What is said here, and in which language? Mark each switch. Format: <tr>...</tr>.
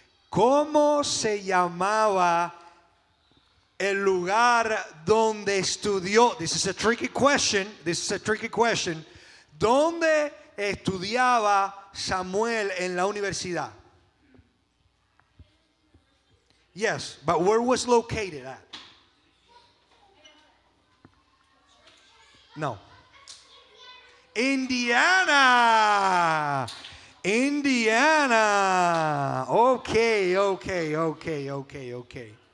<es>¿Cómo se llamaba el lugar donde estudió?</es> <en>This is a tricky question.</en> <es>¿Dónde estudiaba Samuel en la universidad?</es> <en>Yes, but where was located at? No. Indiana. Okay.</en>